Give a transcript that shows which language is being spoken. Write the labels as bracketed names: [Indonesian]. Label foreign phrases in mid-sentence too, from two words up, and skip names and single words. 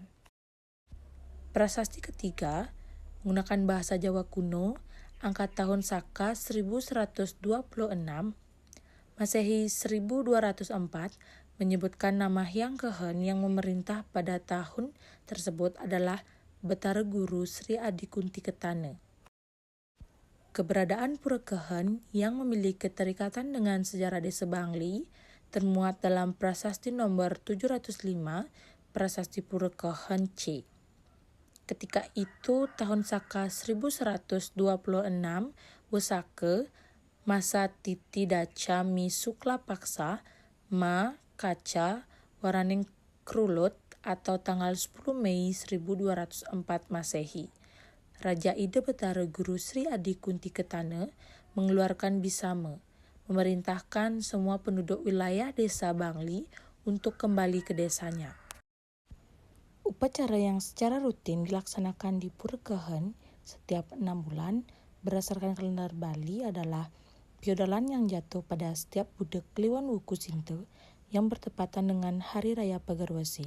[Indonesian] Prasasti ketiga menggunakan bahasa Jawa kuno angka tahun Saka 1126, Masehi 1204 menyebutkan nama Hyang Kehen yang memerintah pada tahun tersebut adalah Betara Guru Sri Adi Kunti Ketana. Keberadaan Pura Kehen yang memiliki keterikatan dengan sejarah Desa Bangli termuat dalam prasasti nomor 705, Prasasti Pura Kehen C. Ketika itu tahun Saka 1126 [Kawi] Wesake masa Titi Daca Mi Sukla Paksa Ma Kaca Waraning Krulut [Indonesian] atau tanggal 10 Mei 1204 Masehi. Raja Ide Betara Guru Sri Adi Kunti Ketana mengeluarkan Bisama, memerintahkan semua penduduk wilayah Desa Bangli untuk kembali ke desanya. Upacara yang secara rutin dilaksanakan di Pura Kehen setiap 6 bulan berdasarkan kalender Bali adalah Piodalan yang jatuh pada setiap Budek Kliwon Wuku Sinta yang bertepatan dengan Hari Raya Pagarwesi.